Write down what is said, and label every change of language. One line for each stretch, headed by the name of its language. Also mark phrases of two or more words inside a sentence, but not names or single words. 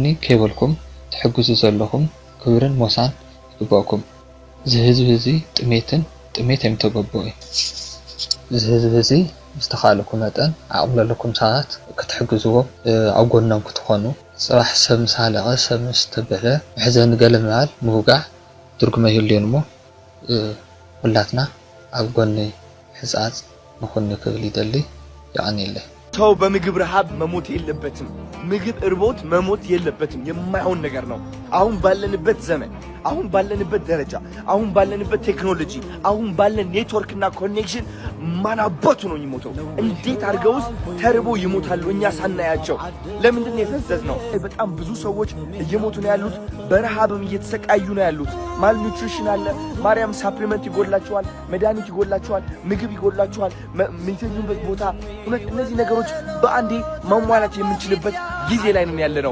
Tigrinya: ከይበልኩም ትሕግዙ ዘለኹም ክብርን ሞሳን ይግብአኩም እዚ ህዝቢ እዚ ጥሜት የምተገብኦ እዩ እዚ ህዝቢ እዚ ዝተኻለኩም መጠን ዓቕሚ ዘለኩም ሰባት ክትሕግዝዎ ኣብ ጎኖም ክትኾኑ ፅባሕ ሰብ ምስ ሃለቐ ሰብ ምስ ተበለ ምሕዘኒ ገለ ምባል ምውጋዕ ትርጉም የህልዮን እሞ ሁላትና ኣብ ጎኒ ሕጻጽ ንኹን ክብል ይደሊ ይዓኒየለይ
Amharic: ሰው በምግብ ረሃብ መሞት የለበትም ምግብ እርቦት መሞት የለበትም የማይሆን ነገር ነው አሁን ባለንበት ዘመን አሁን ባለንበት ደረጃ አሁን ባለንበት ቴክኖሎጂ አሁን ባለን ኔትወርክና ኮኔክሽን ማናባቱ ነው የሚሞተው እንዴት አድርገውስ ተርቦ ይሞታሉ እኛ ሳናያቸው ለምንድን ነው የፈዘዝነው በጣም ብዙ ሰዎች እየሞቱ ነው ያሉት በረሃብም እየተሰቃዩ ነው ያሉት ማልኒውትሪሽን አለ ማርያም ሳፕሊመንት ይጎላቸዋል መድኃኒት ይጎላቸዋል ምግብ ይጎላቸዋል የሚተኙበት ቦታ እነዚህ ነገሮች በአንዴ ማሟላት የምንችልበት ጊዜ ላይ ነን ያለነው